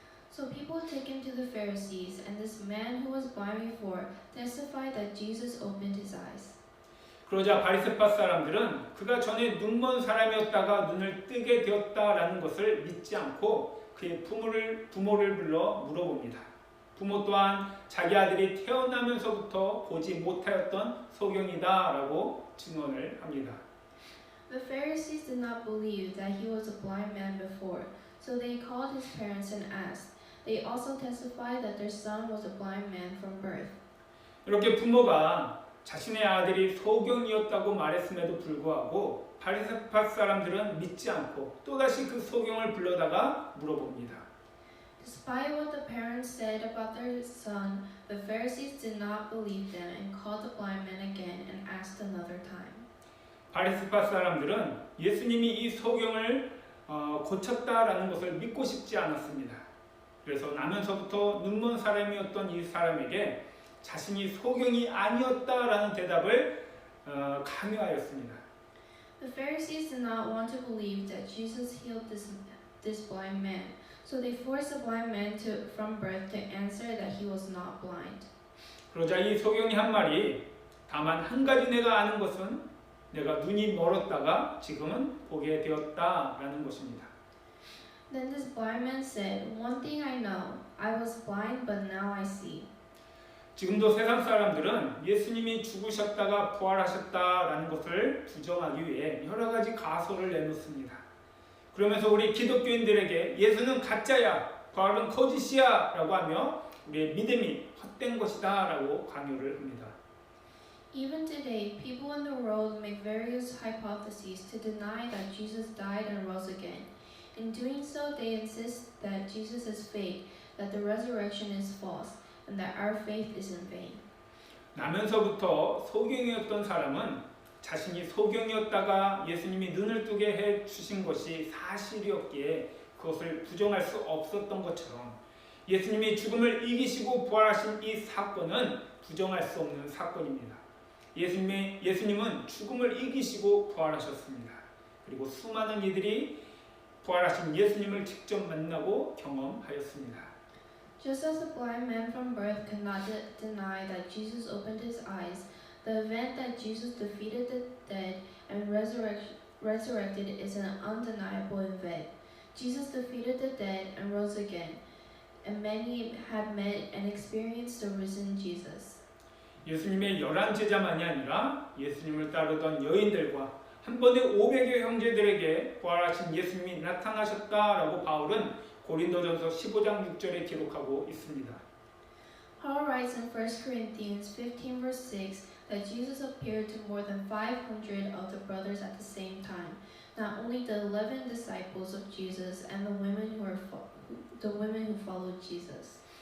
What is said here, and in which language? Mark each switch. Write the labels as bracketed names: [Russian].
[English] So people take him to the Pharisees, and this man who was blind before testified that Jesus opened his eyes. [Korean] 그러자 바리새파 사람들은 그가 전에 눈먼 사람이었다가 눈을 뜨게 되었다라는 것을 믿지 않고 그의 부모를 불러 물어봅니다. 부모 또한 자기 아들이 태어나면서부터 보지 못하였던 소경이다라고 증언을 합니다. [English] The Pharisees did not believe that he was a blind man before, so they called his parents and asked. They also testified that their son was a blind man from birth. [Korean] 이렇게 부모가 자신의 아들이 소경이었다고 말했음에도 불구하고 바리새파 사람들은 믿지 않고 또다시 그 소경을 불러다가 물어봅니다. [English] Despite what the parents said about their son, the Pharisees did not believe them and called the blind man again and asked another time. [Korean] 바리새파 사람들은 예수님이 이 소경을 고쳤다라는 것을 믿고 싶지 않았습니다. 그래서 나면서부터 눈먼 사람이었던 이 사람에게 자신이 소경이 아니었다라는 대답을 강요하였습니다. [English] The Pharisees did not want to believe that Jesus healed this blind man, so they forced the blind man from birth to answer that he was not blind. [Korean] 그러자 이 소경이 한 말이 다만 한 가지 내가 아는 것은 내가 눈이 멀었다가 지금은 보게 되었다라는 것입니다. [English] Then this blind man said, "One thing I know, I was blind but now I see." [Korean] 지금도 세상 사람들은 예수님이 죽으셨다가 부활하셨다라는 것을 부정하기 위해 여러 가지 가설을 내놓습니다. 그러면서 우리 기독교인들에게 예수는 가짜야, 부활은 거짓이야 라고 하며 우리의 믿음이 헛된 것이다 라고 강요를 합니다. [English] Even today, people in the world make various hypotheses to deny that Jesus died and rose again. In doing so, they insist that Jesus is fake, that the resurrection is false, and that our faith is in vain. [Korean] 나면서부터 소경이었던 사람은 자신이 소경이었다가 예수님이 눈을 뜨게 해 주신 것이 사실이었기에 그것을 부정할 수 없었던 것처럼 예수님이 죽음을 이기시고 부활하신 이 사건은 부정할 수 없는 사건입니다. 예수님은 죽음을 이기시고 부활하셨습니다. 그리고 수많은 이들이 부활하신 예수님을 직접 만나고 경험하였습니다. [English] Just as the blind man from birth could not deny that Jesus opened his eyes, the event that Jesus defeated the dead and resurrected is an undeniable event. Jesus defeated the dead and rose again, and many had met and experienced the risen Jesus. [Korean] 예수님의 11제자만이 아니라 예수님을 따르던 여인들과 한 번에 500여 형제들에게 부활하신 예수님이 나타나셨다라고 바울은 고린도전서 15장 6절에 기록하고 있습니다. [English] Paul writes in 1 Corinthians 15 verse 6 that Jesus appeared to more than 500 of the brothers at the same time, not only the 11 disciples of Jesus and the women who followed Jesus.